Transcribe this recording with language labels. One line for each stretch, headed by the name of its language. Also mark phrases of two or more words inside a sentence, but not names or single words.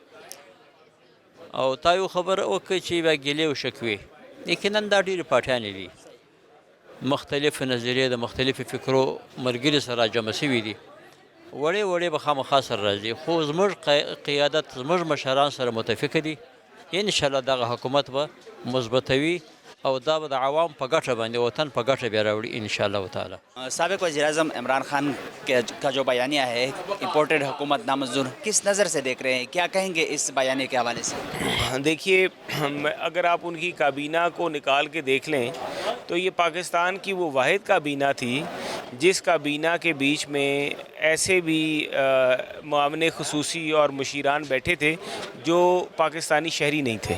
Pashto: او تا یو خبره وکړه چې بیا ګیلې او شکوې، یقینا دا ډېرې پارټیانې دي، مختلف نظریې د مختلفو فکرو ملګري سره جمع شوي دي، وړې وړې به خامخا سره راځي. خو زموږ قیادت زموږ مشران سره متفقه دي انشاءالله دغه حکومت به مثبتوي او دا به د عوام په ګټه باندې وطن په ګټه بیا راوړي
Arabic: ان شاء الله تعالی.
Urdu: سابق وزیر اعظم عمران خان کا جو بیانیہ ہے امپورٹڈ حکومت نامنظور، کس نظر سے دیکھ رہے ہیں، کیا کہیں گے اس بیانیے کے حوالے سے؟ دیکھیے، اگر آپ ان کی کابینہ کو نکال کے دیکھ لیں تو یہ پاکستان کی وہ واحد کابینہ تھی جس کابینہ کے بیچ میں ایسے بھی معاون خصوصی اور مشیران بیٹھے تھے جو پاکستانی شہری نہیں تھے.